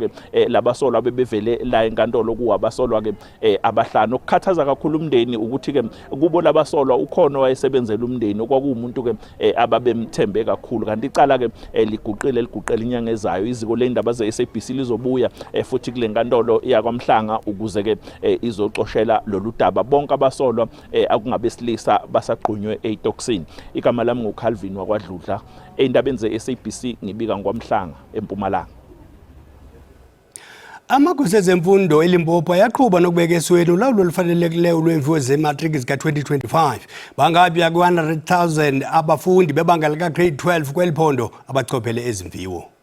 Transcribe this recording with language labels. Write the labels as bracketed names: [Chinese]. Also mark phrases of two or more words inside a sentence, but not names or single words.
[Zulu] ke labasolwa bebevele la enkantolo kuwabasolwa ke abahlanu ukukhathaza kakhulu umndeni ukuthi ke kubo labasolwa ukhona wayesebenzela umndeni okwakuumuntu ke ababemthembe kakhulu kanti icala ke liguqile inyanga ezayo iziko lendaba ze-SABC lizobuya futhi kule nkantolo yakwaMhlanga ukuze ke izoxoshela lolu daba bonke abasolwa akungabesilisa basaqhunywe eToxin igama lami nguCalvin wakwaDludla endabeni ze-SABC ngibika ngwaMhlanga eMpumalanga. [Xhosa] Amagosa ezemfundo eLimpopo yaqhubha nokubeka esweni ulawulo olufanelekileyo lwemviwo ze-matric zika-2025 bangabi ku-100,000 abafundi bebanga lika-grade 12 kweliphondo abachophele ezimviwo.